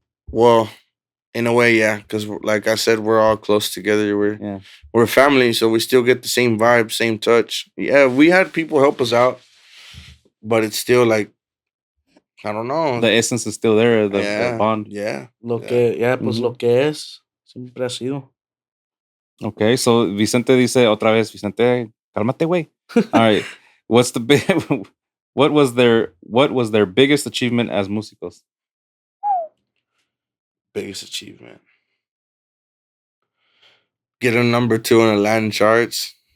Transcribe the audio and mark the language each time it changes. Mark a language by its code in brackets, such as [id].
[en] Well, in a way, yeah, because like I said, we're all close together. We're family, so we still get the same vibe, same touch. Yeah, we had people help us out, but it's still like I don't know. The essence is still there, the bond. Yeah. [es] Lo que es siempre ha sido. Okay, so Vicente dice otra vez, Vicente, cálmate, güey. [en] All right, what was their biggest achievement as músicos? Biggest achievement. Getting number 2 on the Latin charts.